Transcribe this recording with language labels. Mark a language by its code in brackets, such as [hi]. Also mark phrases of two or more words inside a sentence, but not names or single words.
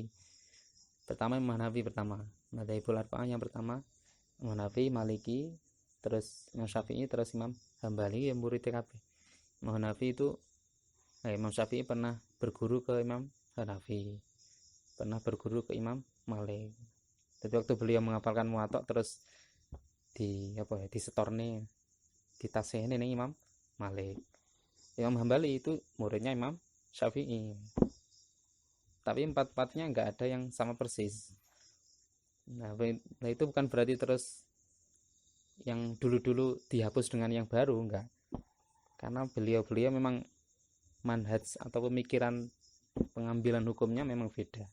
[id] Pertama Imam Hanafi pertama, [ar] مذاهب الأربعة [id] yang pertama Imam Hanafi, Maliki, terus Imam Syafi'i, terus Imam Hambali yang murid kabeh. Imam Hanafi itu Imam Syafi'i pernah berguru ke Imam Hanafi, pernah berguru ke Imam Malik. Jadi waktu beliau menghafalkan Muwatta terus [jv] disetorne ditasihne ning Imam Malik. [id] Imam Hambali itu muridnya Imam Syafi'i. Tapi empat-empatnya nggak ada yang sama persis. Nah itu bukan berarti terus yang dulu-dulu dihapus dengan yang baru, enggak. Karena beliau memang manhaj atau pemikiran pengambilan hukumnya memang beda.